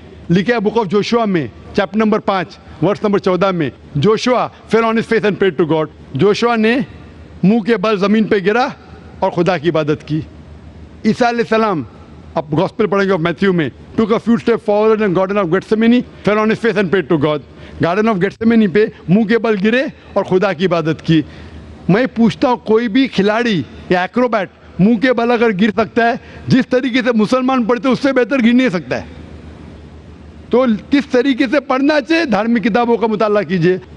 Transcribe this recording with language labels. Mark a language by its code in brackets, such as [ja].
[hi] लिखा है book of Joshua में चैप्टर नंबर 5 वर्स नंबर 14 में Joshua [en] fell on his face and prayed to God. [hi] Joshua ने मुंह के बल ज़मीन पे गिरा और खुदा की इबादत की. ईसा अलैहिस्सलाम आप गॉस्पेल पढ़ेंगे ऑफ मैथ्यू में [en] took a few steps forward in garden of Gethsemane, fell on his face and prayed to God. [hi] Garden of गेथसेमनी पे मुंह के बल गिरे और खुदा की इबादत की. मैं पूछता हूँ कोई भी खिलाड़ी या एक्रोबैट मुंह के बल अगर गिर सकता है, जिस तरीके से मुसलमान पढ़ते उससे बेहतर गिर नहीं सकता है. तो किस तरीके से पढ़ना चाहिए, धार्मिक किताबों का मुताला कीजिए.